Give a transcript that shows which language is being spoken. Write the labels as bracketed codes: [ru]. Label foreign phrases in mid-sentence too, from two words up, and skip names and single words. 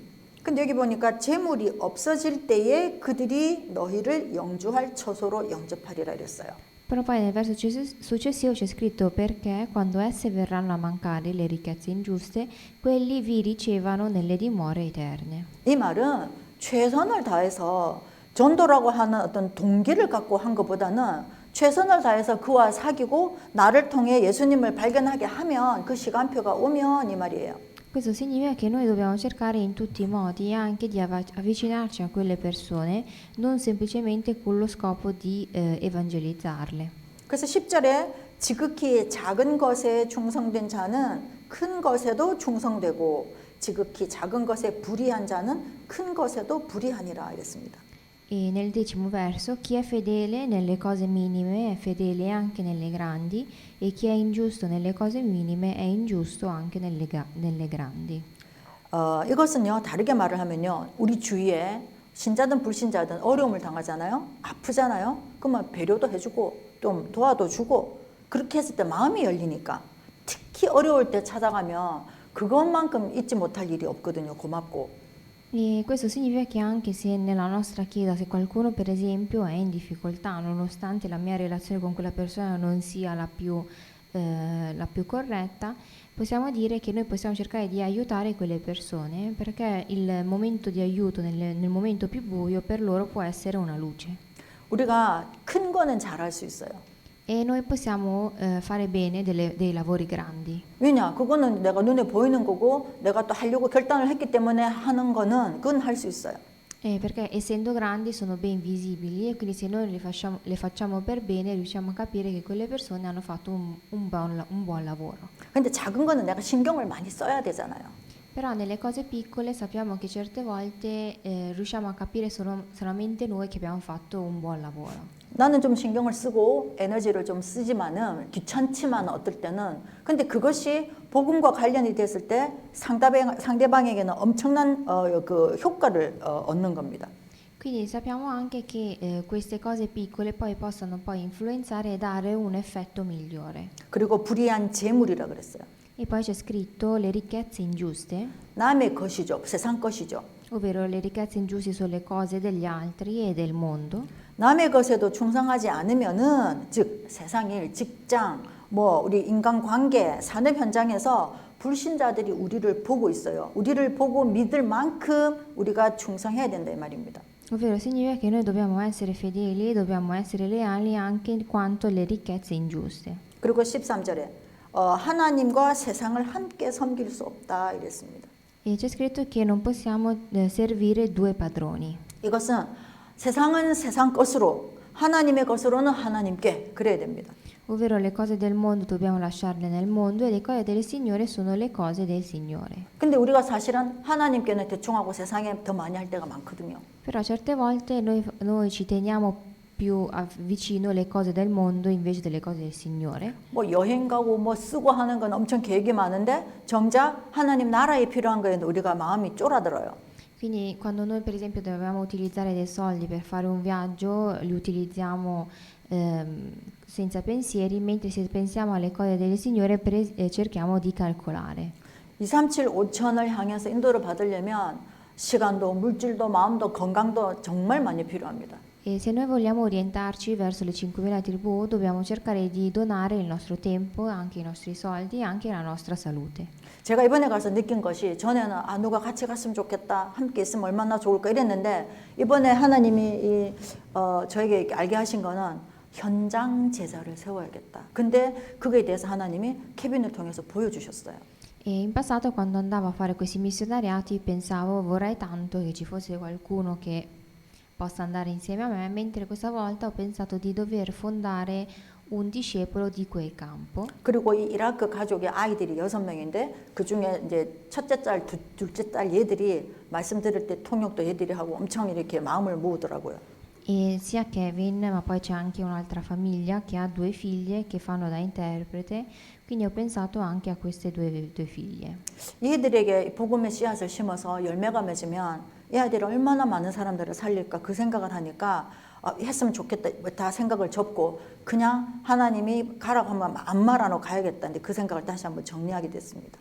[ko] 근데 여기 보니까 재물이 없어질 때에 그들이 너희를 영주할 처소로 영접하리라 이랬어요. [it] Però poi nel verso successivo c'è scritto perché quando esse verranno a mancare le ricchezze ingiuste, quelli vi ricevano nelle dimore eterne. [ko] 이 말은 최선을 다해서 전도라고 하는 어떤 동기를 갖고 한 것보다는 최선을 다해서 그와 사귀고 나를 통해 예수님을 발견하게 하면 그 시간표가 오면 이 말이에요. [it] Questo significa che noi dobbiamo cercare in tutti i modi anche di avvicinarci a quelle persone, non semplicemente con lo scopo di evangelizzarle. [ko] 그래서 10절에 지극히 작은 것에 충성된 자는 큰 것에도 충성되고 지극히 작은 것에 불의한 자는 큰 것에도 불의하니라 이랬습니다. [it] E nel 10° verso, chi è fedele nelle cose minime è fedele anche nelle grandi, e chi è ingiusto nelle cose minime è ingiusto anche nelle grandi. [ko] 이것은요, 다르게 말을 하면요, 우리 주위에 신자든 불신자든 어려움을 당하잖아요, 아프잖아요. 그러면 배려도 해주고 좀 도와도 주고 그렇게 했을 때 마음이 열리니까 특히 어려울 때 찾아가면 그것만큼 잊지 못할 일이 없거든요. 고맙고. [it] E questo significa che anche se nella nostra chiesa, se qualcuno per esempio è in difficoltà, nonostante la mia relazione con quella persona non sia la più corretta, possiamo dire che noi possiamo cercare di aiutare quelle persone perché il momento di aiuto nel momento più buio per loro può essere una luce. [ko] 우리가 큰 거는 잘할 수 있어요. [it] E noi possiamo fare bene dei lavori grandi. [ko] 왜냐? 그거는 내가 눈에 보이는 거고 내가 또 하려고 결단을 했기 때문에 하는 거는 그건 할 수 있어요. [it] Perché essendo grandi sono ben visibili e quindi se noi le facciamo per bene riusciamo a capire che quelle persone hanno fatto un buon lavoro. [ko] 근데 작은 거는 내가 신경을 많이 써야 되잖아요. [it] Però nelle cose piccole sappiamo che certe volte riusciamo a capire solamente noi che abbiamo fatto un buon lavoro. [ko] 나는 좀 신경을 쓰고 에너지를 좀 쓰지만은 귀찮지만 어떨 때는 근데 그것이 복음과 관련이 됐을 때 상대방에게는 엄청난 그 효과를 얻는 겁니다. [it] Quindi sappiamo anche che queste cose piccole poi possono poi influenzare e dare un effetto migliore. [ko] 그리고 불의한 재물이라 그랬어요. [it] E poi c'è scritto le ricchezze ingiuste, [ko] 남의 것이죠. 세상 것이죠. [it] ovvero le ricchezze ingiuste sono le cose degli altri e del mondo. [ko] 남의 것에도 충성하지 않으면은 즉 세상일, 직장, 뭐 우리 인간관계, 산업 현장에서 불신자들이 우리를 보고 있어요. 우리를 보고 믿을 만큼 우리가 충성해야 된다 이 말입니다. [it] Ovvero significa che noi dobbiamo essere fedeli e dobbiamo essere leali anche in quanto alle ricchezze ingiuste. [ko] 그리고 13절에 하나님과 세상을 함께 섬길 수 없다 이랬습니다. [it] E c'è scritto che non possiamo servire due padroni. [ko] 이것은 세상은 세상 것으로 하나님의 것으로는 하나님께 그래야 됩니다. [it] Ovvero le cose del mondo dobbiamo lasciarle nel mondo e le cose del Signore sono le cose del Signore. [ko] 근데 우리가 사실은 하나님께는 대충 하고 세상에 더 많이 할 때가 많거든요. [it] Però certe volte noi ci teniamo più vicino le cose del mondo invece delle cose del Signore. [ko] 뭐 여행 가고 뭐 쓰고 하는 건 엄청 계획이 많은데 정작 하나님 나라에 필요한 거에는 우리가 마음이 쫄아들어요. [it] Quindi quando noi per esempio dobbiamo utilizzare dei soldi per fare un viaggio, li utilizziamo senza pensieri, mentre se pensiamo alle cose del Signore cerchiamo di calcolare. [ko] 237, 5천을 향해서 인도를 받으려면 시간도 물질도 마음도 건강도 정말 많이 필요합니다. [it] E se noi vogliamo orientarci verso le 5.000 tribù, dobbiamo cercare di donare il nostro tempo, anche i nostri soldi, anche la nostra salute. [ko] 제가 이번에 가서 느낀 것이 전에는 누가 같이 갔으면 좋겠다, 함께 있으면 얼마나 좋을까 이랬는데 이번에 하나님이 저에게 알게 하신 거는 현장 제사를 세워야겠다. 근데 그거에 대해서 하나님이 케빈을 통해서 보여주셨어요. [it] E in passato quando andavo a fare questi missionariati pensavo vorrei tanto che ci fosse qualcuno che possa andare insieme a me, mentre questa volta ho pensato di dover fondare un discepolo di quel campo. [ko] 그리고 이 이라크 가족의 아이들이 6명인데 그 중에 이제 첫째 딸, 둘째 딸 얘들이 말씀 들을 때 통역도 얘들이 하고 엄청 이렇게 마음을 모으더라고요. [it] E sia Kevin, ma poi c'è anche un'altra famiglia che ha 2 figlie che fanno da interprete, quindi ho pensato anche a queste due figlie. [ko] 얘들에게 복음의 씨앗을 심어서 열매가 맺으면 이 아이들이 얼마나 많은 사람들을 살릴까 그 생각을 하니까 했으면 좋겠다 다 생각을 접고 그냥 하나님이 가라고 하면 안 말하고 가야겠다 그 생각을 다시 한번 정리하게 됐습니다.